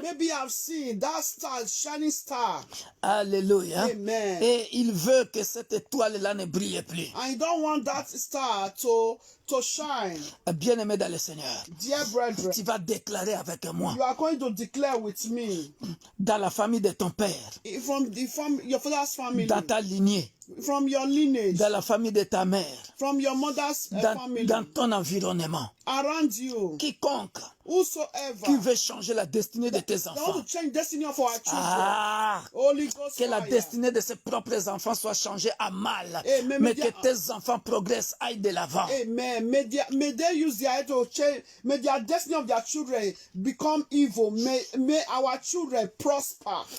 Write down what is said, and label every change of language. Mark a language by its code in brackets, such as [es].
[en] Maybe I've seen that star, shining star. Alléluia. Amen. [fr] Et il veut que cette étoile-là ne brille plus. [en] I don't want that star to shine. [fr] Bien-aimé dans le Seigneur, [en] dear brethren, [fr] tu vas déclarer avec moi. [en] You are going to declare with me. [fr] Dans la famille de ton père. [en] From your father's family. [fr] Dans ta lignée. [en] From your lineage. [fr] Dans la famille de ta mère. [en] From your mother's family. [fr] Dans ton environnement. [en] Around you. [fr] Quiconque [en] whosoever [fr] qui veut changer la destinée de tes enfants. [en] Want to change destiny of our children. [fr] Holy Ghost que la destinée de ses propres enfants soit changée à mal. Amen. Mais que tes enfants progressent, aillent de l'avant. Amen. [en] May they use their head to change. May their destiny of their children become evil. May our children prosper.